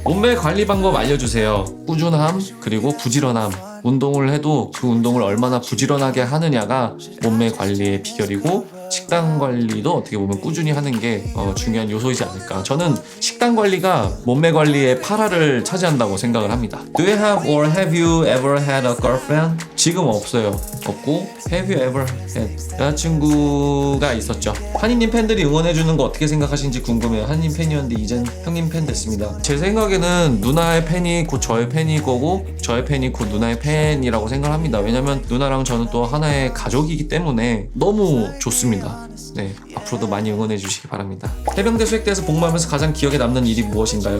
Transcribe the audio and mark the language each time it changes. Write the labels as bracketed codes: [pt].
[ko] 몸매 관리 방법 알려주세요. 꾸준함 그리고 부지런함. 운동을 해도 그 운동을 얼마나 부지런하게 하느냐가 몸매 관리의 비결이고 식단 관리도 어떻게 보면 꾸준히 하는 게 중요한 요소이지 않을까. 저는 식단 관리가 몸매 관리의 8할을 차지한다고 생각을 합니다. [en] Do you have or have you ever had a girlfriend? [ko] 지금 없어요. 없고 [en] have you ever had [ko] 여자친구가 있었죠. 한이님 팬들이 응원해주는 거 어떻게 생각하시는지 궁금해요. 한이님 팬이었는데 이젠 형님 팬 됐습니다. 제 생각에는 누나의 팬이 곧 저의 팬이 거고 저의 팬이 곧 누나의 팬이라고 생각합니다. 왜냐면 누나랑 저는 또 하나의 가족이기 때문에 너무 좋습니다. 네, 앞으로도 많이 응원해 주시기 바랍니다. 해병대 수색대에서 복무하면서 가장 기억에 남는 일이 무엇인가요?